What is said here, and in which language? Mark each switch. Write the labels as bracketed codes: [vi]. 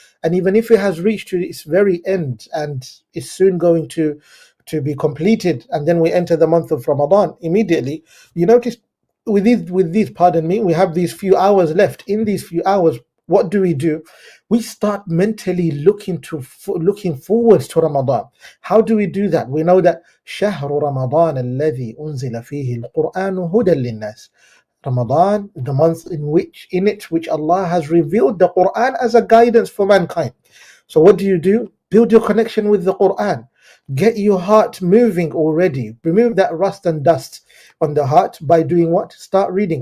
[en] And even if it has reached to its very end and is soon going to be completed, and then we enter the month of Ramadan immediately, you notice with these, we have these few hours left. In these few hours, what do? We start mentally looking forward to Ramadan. How do we do that? We know that [ar] شهر رمضان الذي أنزل فيه القرآن هدى للناس. [en] Ramadan, the month in which Allah has revealed the Quran as a guidance for mankind. So what do? Build your connection with the Quran. Get your heart moving already. Remove that rust and dust on the heart by doing what? Start reading.